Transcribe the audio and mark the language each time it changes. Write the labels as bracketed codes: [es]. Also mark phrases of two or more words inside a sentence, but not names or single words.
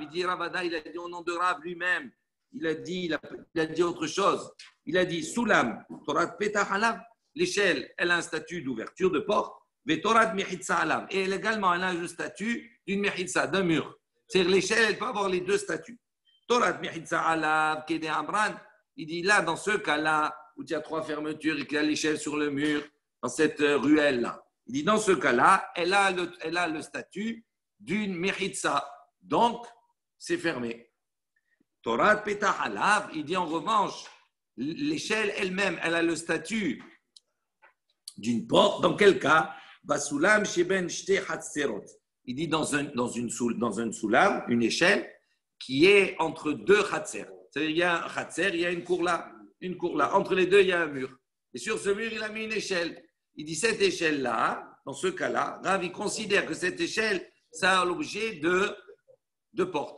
[fr] Il dit Ravada, il a dit au nom de Rav lui-même. Il a dit autre chose. Il a dit [he] סולם תורת פתח עליו. [fr] L'échelle, elle a un statut d'ouverture de porte. [he] Mais תורת מחיצה עליו. [fr] Et également, elle a le statut d'une Mechitza, d'un mur. C'est-à-dire l'échelle, elle peut avoir les deux statuts. [he] תורת מחיצה עליו, [arc] כדאמרן. [fr] Il dit là, dans ce cas-là, où il y a trois fermetures et qu'il y a l'échelle sur le mur, dans cette ruelle-là. Il dit dans ce cas-là, elle a le statut d'une Mechitza. Donc, c'est fermé. [he] תורת פתח עליו, [fr] il dit en revanche, l'échelle elle-même, elle a le statut d'une porte. Dans quel cas? [he] בסולם שבין שתי חצרות. [fr] Il dit dans un soulam, une échelle qui est entre deux hatser. C'est-à-dire il y a un hatser, il y a une cour là. Entre les deux, il y a un mur. Et sur ce mur, il a mis une échelle. Il dit cette échelle-là, dans ce cas-là, Rav, il considère que cette échelle, ça a l'objet de porte.